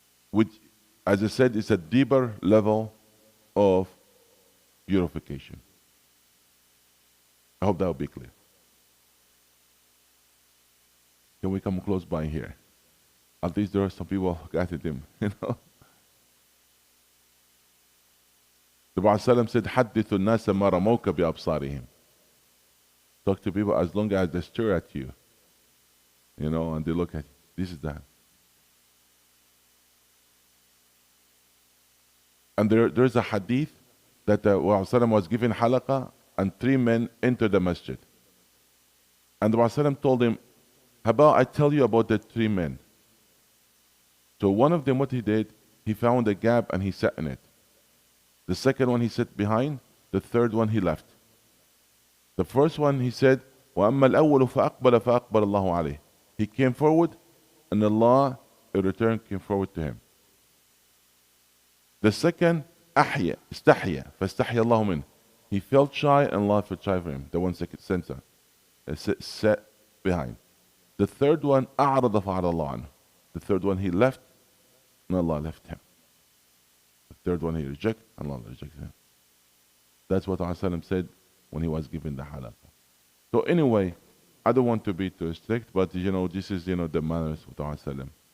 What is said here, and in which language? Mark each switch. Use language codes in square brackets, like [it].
[en] Which, as I said, is a deeper level of purification. I hope that will be clear. Can we come close by here? At least there are some people who got it in, The Prophet said, [ar] حدث الناس ما رموك بأبصارهم. [en] Talk to people as long as they stare at you. And they look at you. This is that. And there's a hadith that the Prophet was given halaqah and 3 men entered the masjid. And the Prophet told him, how about I tell you about the 3 men? So one of them, what he did, he found a gap and he sat in it. The second one he sat behind. The third one he left. The first one he said, [ar] وَأَمَّا الْأَوَّلُ فَأَقْبَلَ فَأَقْبَلَ اللَّهُ عَلَيْهِ. [en] He came forward and Allah in return came forward to him. The second, [ar] أحيا استحيا فاستحيا الله منه. [en] He felt shy and Allah felt shy for him. The one second center sat behind. The third one, [ar] أعرض فأعرض الله عنه. [en] The third one he left and Allah left him. The third one he rejected and Allah rejected him. That's what Prophet said when he was given the halaqah. So anyway, I don't want to be too strict, but this is the manners of Prophet.